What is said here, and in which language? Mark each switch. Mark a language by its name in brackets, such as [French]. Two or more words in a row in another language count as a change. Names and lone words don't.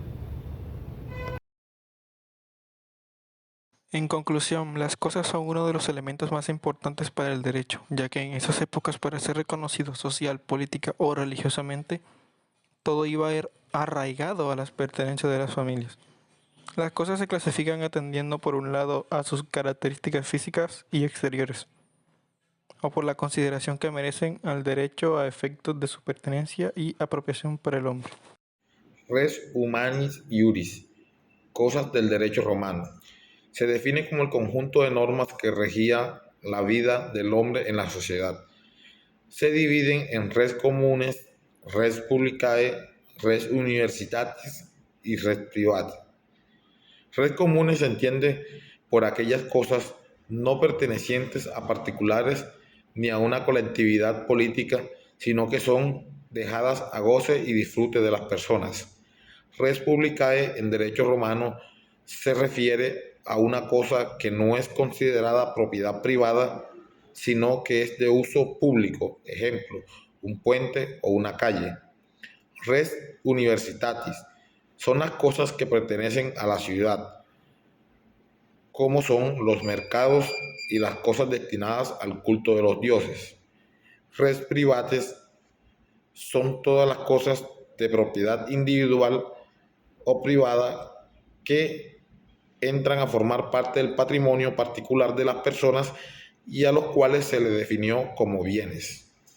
[Spanish] En conclusión, las cosas son uno de los elementos más importantes para el derecho, ya que en esas épocas, para ser reconocido social, política o religiosamente, todo iba a ir arraigado a las pertenencias de las familias. Las cosas se clasifican atendiendo por un lado a sus características físicas y exteriores, o por la consideración que merecen al derecho a efectos de su pertenencia y apropiación para el hombre. [Latin] Res humanis iuris. [Spanish] Cosas del derecho romano. Se define como el conjunto de normas que regía la vida del hombre en la sociedad. Se dividen en [Latin] res communes, res publicae, res universitatis [Spanish] y [Latin] res privati. Res communes [Spanish] se entiende por aquellas cosas no pertenecientes a particulares ni a una colectividad política, sino que son dejadas a goce y disfrute de las personas. [Latin] Res publicae [Spanish] en derecho romano se refiere a una cosa que no es considerada propiedad privada, sino que es de uso público, ejemplo, un puente o una calle. [Latin] Res universitatis [Spanish] son las cosas que pertenecen a la ciudad, como son los mercados y las cosas destinadas al culto de los dioses. [Latin] Res privates [Spanish] son todas las cosas de propiedad individual o privada que entran a formar parte del patrimonio particular de las personas y a los cuales se les definió como bienes.